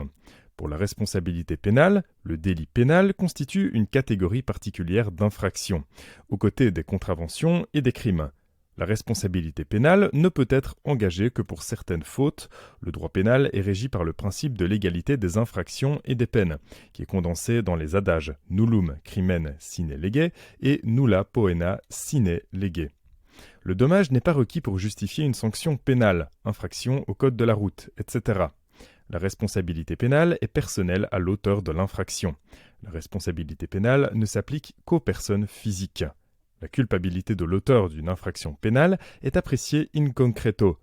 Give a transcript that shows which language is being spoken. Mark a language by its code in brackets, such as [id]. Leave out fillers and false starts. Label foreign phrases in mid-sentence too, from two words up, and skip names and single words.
[fr] Pour la responsabilité pénale, le délit pénal constitue une catégorie particulière d'infractions, aux côtés des contraventions et des crimes. La responsabilité pénale ne peut être engagée que pour certaines fautes. Le droit pénal est régi par le principe de l'égalité des infractions et des peines, qui est condensé dans les adages [la] nullum crimen sine lege [fr] et [la] nulla poena sine lege. [fr] Le dommage n'est pas requis pour justifier une sanction pénale, infraction au code de la route, etc. La responsabilité pénale est personnelle à l'auteur de l'infraction. La responsabilité pénale ne s'applique qu'aux personnes physiques. La culpabilité de l'auteur d'une infraction pénale est appréciée [la] in concreto.